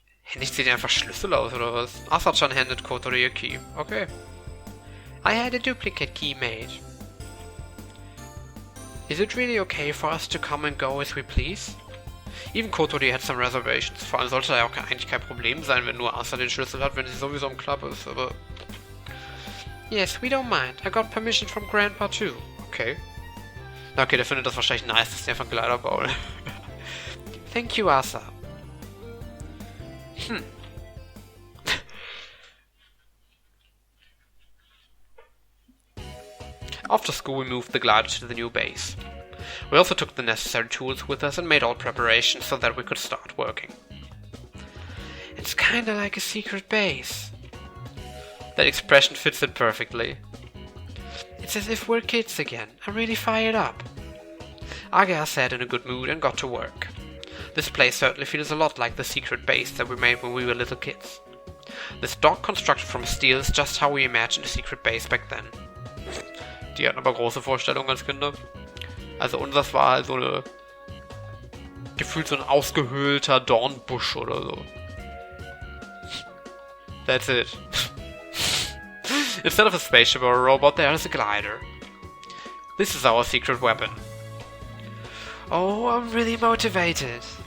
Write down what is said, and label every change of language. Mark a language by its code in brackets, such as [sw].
[de] Händigt sie dir einfach Schlüssel aus, oder was? [en] Asa-chan handed Kotori a key. Okay. I had a duplicate key made. Is it really okay for us to come and go as we please? Even Kotori had some reservations. [de] Vor allem sollte ja auch eigentlich kein Problem sein, wenn nur Asa den Schlüssel hat, wenn sie sowieso im Club ist, aber... [en] Yes, we don't mind. I got permission from Grandpa too. Okay. [de] Na okay, der findet das wahrscheinlich nice, dass die einfach Kleider bauen. [en] Thank you, Asa. After school we moved the glider to the new base. We also took the necessary tools with us and made all preparations so that we could start working. It's kinda like a secret base. That expression fits it perfectly. It's as if we're kids again. I'm really fired up. Ageha said in a good mood and got to work. This place certainly feels a lot like the secret base that we made when we were little kids. This dock constructed from steel is just how we imagined a secret base back then. [de] Die hatten aber große Vorstellungen als Kinder. Also unseres war halt so eine... gefühlt so ein ausgehöhlter Dornbusch oder so. [en] That's it. Instead of a spaceship or a robot, there is a glider. This is our secret weapon. Oh, I'm really motivated.